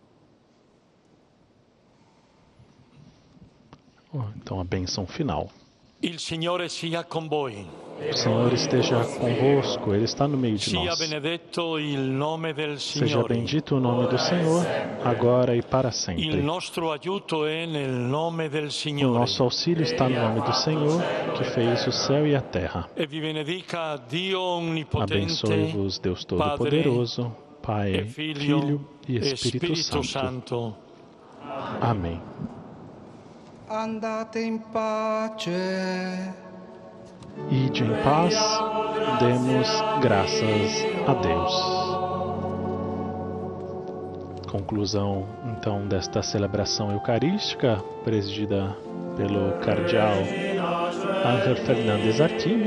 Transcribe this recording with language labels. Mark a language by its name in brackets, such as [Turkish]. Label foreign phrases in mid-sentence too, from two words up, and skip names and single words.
[Portuguese] Então a bênção final. [Italian] Il Signore sia con voi. [Portuguese] O Senhor esteja convosco, Ele está no meio de nós. Seja bendito o nome do Senhor, agora e para sempre. O nosso auxílio está no nome do Senhor, que fez o céu e a terra. Abençoe-vos, Deus Todo-Poderoso, Pai, Filho e Espírito Santo. Amém. [Italian] Andate in pace. [Portuguese] Ide em paz, demos graças a Deus. Conclusão, então, desta celebração eucarística, presidida pelo cardeal Ángel Fernández Artime.